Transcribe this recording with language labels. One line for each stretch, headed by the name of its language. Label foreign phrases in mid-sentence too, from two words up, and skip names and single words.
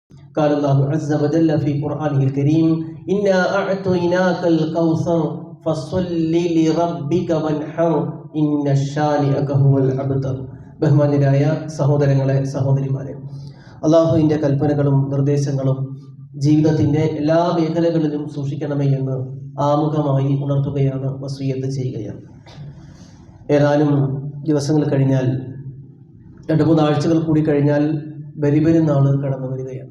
Arabic: قال الله عز وجل في قرآنه الكريم إنا أعطيناك الكوثر فصل لربك وانحر إن شانئك هو الأبتر.
Malayalam: ബഹുമാന്യരായ സഹോദരങ്ങളെ സഹോദരിമാരെ, അള്ളാഹുവിൻ്റെ കൽപ്പനകളും നിർദ്ദേശങ്ങളും ജീവിതത്തിൻ്റെ എല്ലാ മേഖലകളിലും സൂക്ഷിക്കണമേ എന്ന് ആമുഖമായി ഉണർത്തുകയാണ്, വസിയ്യത്ത് ചെയ്യുകയാണ്. ഏതാനും ദിവസങ്ങൾ കഴിഞ്ഞാൽ, 2-3 ആഴ്ചകൾ കൂടി കഴിഞ്ഞാൽ ബലിപെരുന്നാൾ കടന്നു വരികയാണ്.